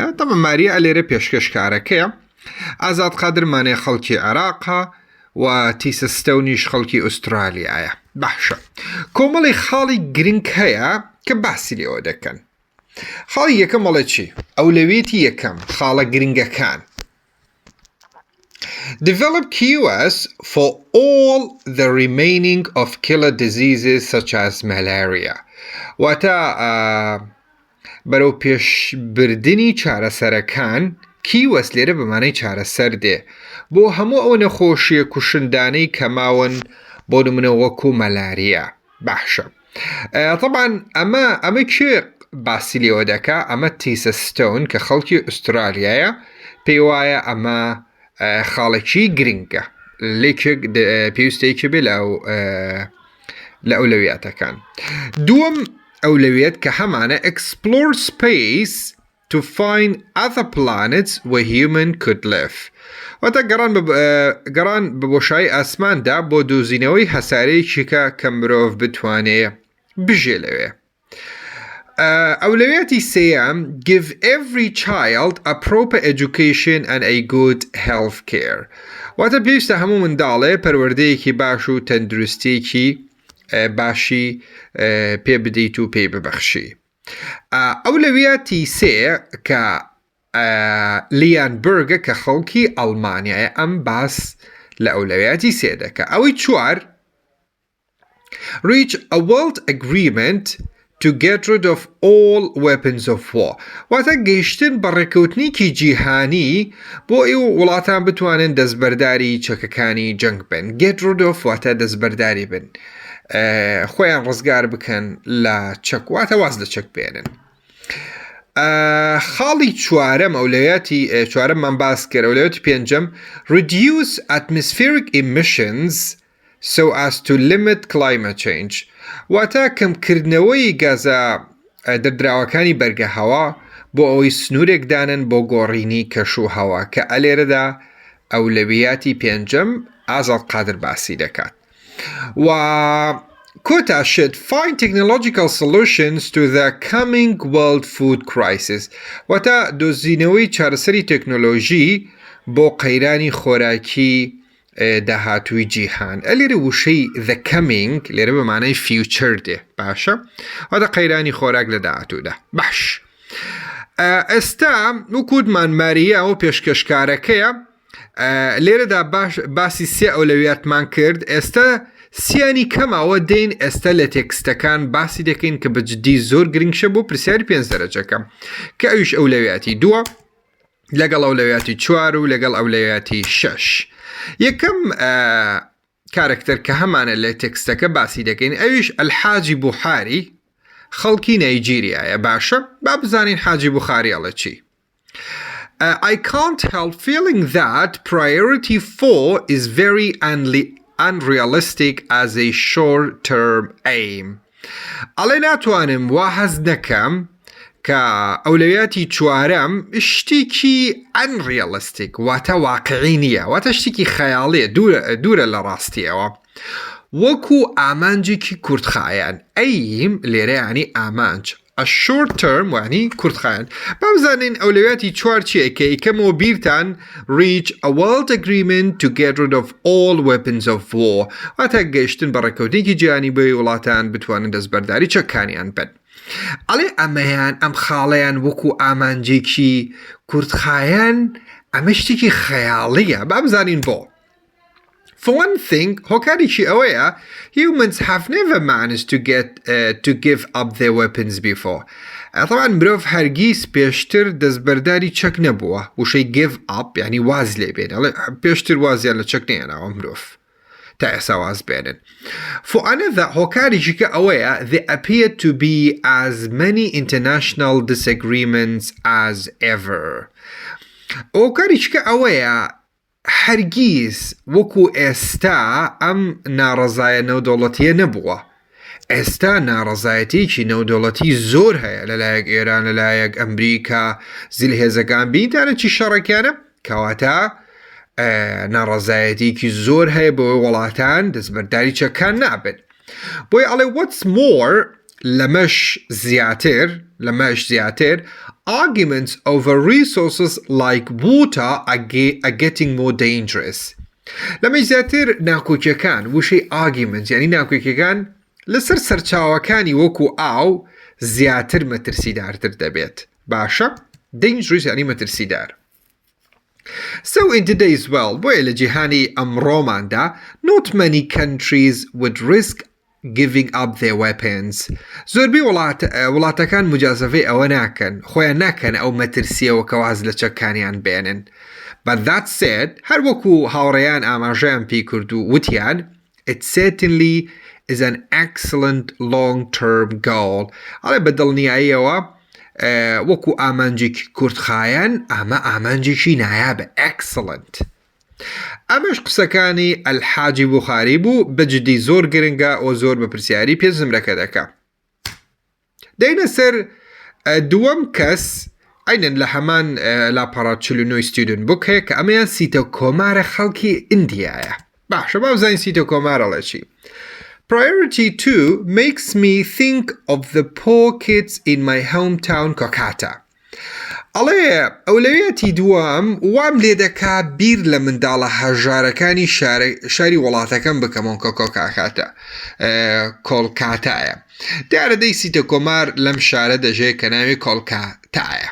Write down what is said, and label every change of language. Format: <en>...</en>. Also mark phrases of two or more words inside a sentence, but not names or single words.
<ckb>تەمە ماریا لێرە پێشکەشکارەکەیە. ئازاد قادرمانەیە خەڵکی عێراقە و تیسە ستەونیش خەڵکی ئوسترالیایە. باشە، کۆمەڵی خاڵی گرنگ هەیە کە باسی لێەوە دەکەن. خاڵی یەکەم مەڵە چی؟ ئەولەویەتی یەکەم خاڵە گرنگەکان.</ckb> <en>Develop QoS for all the remaining of killer diseases such as malaria.</en> <ckb>واتە بەرەو پێشبردنی چارەسەرەکان QoS لێرە بەمانەی چارەسەر دێ بۆ هەموو ئەو نەخۆشیە کوشندانەی کەماون بۆ نمونە وەکو مەلاریا. باشە، طبعاً ئەمە کێ باسی لێوە دەکا؟ ئەمە تیسە ستۆن کە خەڵکی ئوسترالیایە پێی وایە ئەمە خاڵێکی گرنگە لێکێک پێویستەیەکی بێ لە ئەولەویاتەکان. دووەم ئەولەویەت کە هەمانە</ckb> <en>explore space to find other planets where human could live.</en> <ckb>واتە گەڕان بە بۆشایی ئاسماندا بۆ دۆزینەوەی هەسارەیەکی کە مرۆڤ بتوانێ بژێ لەوێ. ئەولەویەتی سێیەم</ckb> <en>give every child a proper education and a good health care.</en> <ckb>واتە پێویستە هەموو منداڵێ پەروەردەیەکی باش و تەندروستیەکی باشی پێ بدەیت و پێی ببەخشی. ئەولەویەتی سێ کە لیان بەرگە کە خەڵکی ئەڵمانیایە ئەم باس لە ئەولەویەتی سێ دەکە. ئەوەی چوار</ckb> <en>reach a world agreement to get rid of all weapons of war.</en> <ckb>واتە گەیشتن بە ڕێکەوتنیکی جیهانی بۆ ئێوە وڵاتان بتوانن دەستبەرداری چەکەکانی جەنگ بن.</ckb> <en>get rid of</en> <ckb>واتە دەستبەرداری بن، خۆیان ڕزگار بکەن لە چەک، واتە واز لە چەک بێنن. خاڵی چوارەم ئەولەویەتی چوارەممان باس کرد. ئەولەویەتی پێنجەم</ckb> <en>reduce atmospheric emissions so as to limit climate change.</en> <ckb>واتە کەمکردنەوەی گازە دەردراوەکانی بەرگە هەوا بۆ ئەوەی سنوورێک دانن بۆ گۆڕینی کەش و هەوا کە ئەلێرەدا ئەولەویەتی پێنجەم ئازاد قادر باسی دەکات. و کۆتا</ckb> <en>should find technological solutions to the coming world food crisis.</en> <ckb>واتە دۆزینەوەی چارەسەری تەکنۆلۆژی بۆ قەیرانی خۆراکی داهاتووی جیهان. ئەلێرە وشەی</ckb> <en>the coming</en> <ckb>لێرە بەمانای future دێ. باشە، واتە قەیرانی خۆراک لە داهاتوودا. باش، ئێستا وەکووتمان ماریا و پێشکەشکارەکەیە لێرەدا باسی سێ ئەولەویاتمان کرد. ئێستا سیانی کەماوە دێن ئێستا لە تێکستەکان باسی دەکەین کە بەجددی زۆر گرنگشە بۆ پرسیاری 5 دەرەجەکەم کە ئەویش ئەولەویاتی 2 لەگەڵ ئەولەویاتی 4 و لەگەڵ ئەولەویاتی 6. یەکەم کارکتەر کە هەمانە لە تێکستەکە باسی دەکەین ئەویش ئەلحاجی بوحاری خەڵکی نایجیریایە. باشە، با بزانین حاجی بوخاری ئەڵە چی.</ckb> <en>I can't help feeling that priority 4 is very unrealistic as a short-term aim.</en> <ckb>ئەڵێ ناتوانم وا هەز نەکەم کە ئەولەویەتی چوارەم شتێکی unrealistic واتە واقعی نییە، واتە شتێکی خەیاڵیە، دوورە لە ڕاستیەوە، وەکو ئامانجێکی کورتخایەن. ئەیم لێرە یانی ئامانج،</ckb> <en>a short term</en> <ckb>وانی کورتخایەن. با بزانین ئەولەویەتی چوار چیە کە یەکەمەوە بیرتان</ckb> <en>reach a world agreement to get rid of all weapons of war.</en> <ckb>واتە گەیشتن بە ڕێکەوتنێکی جیهانی بۆی وڵاتان بتوانن دەستبەرداری چەکانیان بن. ئەڵێ ئەمەیان ئەم خاڵەیان وەکو ئامانجێکی کورتخایەن ئەمە شتێکی خەیاڵیە با بزانین بۆ.</ckb> <en>For one thing,</en> <ckb>هۆکاریکی ئەوەیە</ckb> <en>humans have never managed to give up their weapons before.</en> <ckb>طبعا مرۆڤ هەرگیز پێشتر دەستبەرداری چەک نەبووە وشەی</ckb> <en>give up</en> <ckb>یعنی واز لێ بێن پێشتر وازیان لە چەک نێناوە مرۆڤ تا ئێستا واز بێنن.</ckb> <en>For another</en> <ckb>هۆکاریکی ئەوەیە</ckb> <en>there appear to be as many international disagreements as ever.</en> <ckb>هۆکاریکی ئەوەیە هەرگیز وەکو ئێستا ئەم ناڕەزایە نەودەوڵەتیە نەبووە. ئێستا ناڕەزایەتێکی نەودەوڵەتی زۆر هەیە لەلایەک ئێران لەلایەک ئەمریکا زیلهێزەکان بینتانە چی شەڕێکیانە کەواتە ناڕەزایەتێکی زۆر هەیە بۆی وڵاتان دەستبەرداری چەکان نابن. بۆی ئەڵێ</ckb> <en>what's more</en> <ckb>لەمەش زیاتر</ckb> <en>arguments over resources like water are getting more dangerous.</en> <ckb>لەمەش زیاتر ناکۆکیەکان وشەی arguments یعنی ناکۆکیەکان لەسەر سەرچاوەکانی وەکو ئاو زیاتر مەترسیدارتر دەبێت. باشە؟ dangerous یعنی مەترسیدار.</ckb> <en>So in today's world</en> <ckb>بۆیە لە جیهانی ئەمڕۆماندا</ckb> <en>not many countries would risk giving up their weapons.</en> <ckb>زۆربەی وڵاتەکان مجازەفەی ئەوە ناکەن خۆیان ناکەن ئەو مەترسیەوە کە واز لە چەکانیان بێنن.</ckb> <en>But that said</en> <ckb>هەر وەکو هاوڕێیان ئاماژەیان پێی کرد و وتیان</ckb> <en>it certainly is an excellent long-term goal.</en> <ckb>ئەڵێ بە دڵنیاییەوە وەکو ئامانجێکی کورتخایەن ئەمە ئامانجێکی نایابە excellent. ئەمەش قسەکانی ئەلحاجی بوخاری بوو بەجددی زۆر گرنگە ئەو زۆر بە پرسیاری پێ زمرەکە دەکا. دەینە سەر دووەم کەس ئەینەن لە هەمان لاپەڕە 49</ckb> <en>student book</en> <ckb>هەیە کە ئەمەیان سیتە کۆمارە خەڵکی ئیندیایە. باشە با بزانین سیتە کۆمارەڵێ چی.</ckb> <en>Priority 2 makes me think of the poor kids in my hometown Kolkata.</en> <ckb>ئەڵێ ئەولەویەتی دووەم وام لێ دەکا بیر لە منداڵە هەژارەکانی شاری وڵاتەکەم بکەمەوە کە کۆلکاتایە. دیارە دەی سیتە کۆمار لەم شارە دەژێت کە ناوی کۆلکاتایە.</ckb>